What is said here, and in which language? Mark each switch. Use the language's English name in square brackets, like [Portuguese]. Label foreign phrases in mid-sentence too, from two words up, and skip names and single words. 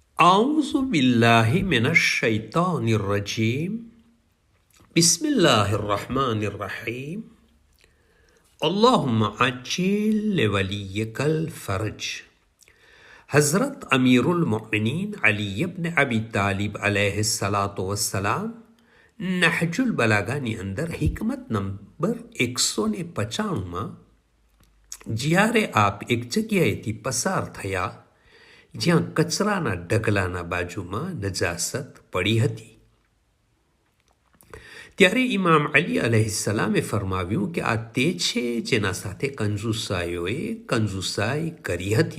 [Arabic] أعوذ بالله من الشيطان الرجيم بسم الله الرحمن الرحيم اللهم عجل لوليك الفرج. [Gujarati] हज़रत अमीरुल मोमिनीन अली इब्न अबी तालिब [Arabic] عليه الصلاة والسلام [Gujarati] નહજુલ બલાગાની અંદર હિકમત નંબર 195માં જ્યારે આપ એક જગ્યાએથી પસાર થયા જ્યાં કચરાના ઢગલાના બાજુમાં નજાસત પડી હતી, ત્યારે ઇમામ અલી અલૈહિસ્સલામે ફરમાવ્યું કે આ તે છે જેના સાથે કંજુસાઈઓએ કંજુસાઈ કરી હતી.